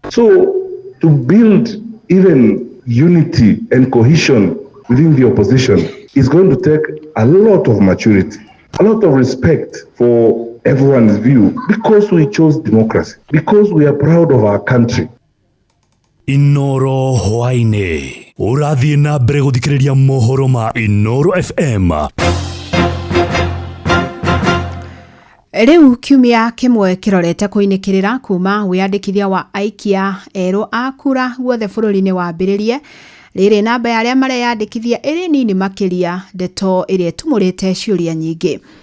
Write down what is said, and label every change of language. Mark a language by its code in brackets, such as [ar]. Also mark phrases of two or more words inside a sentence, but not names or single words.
[en] So, to build even unity and cohesion within the opposition is going to take a lot of maturity, a lot of respect for everyone's view, because we chose democracy, because we are proud of our country. [ki] Inoro Hwaine, ũrathiĩ na mbere gũthikĩrĩria mohoro ma Inoro F M. Rĩu kiumia kĩmwe kĩrorete kũinĩkĩrĩra kuma wĩyandĩkithia wa aikia erũ a kura guothe bũrũri-inĩ wambĩrĩrie, rĩrĩ namba ya arĩa mareyandĩkithia ĩrĩ nini makĩria, ndeto ĩrĩa ĩtumũrĩte ciũria nyingĩ.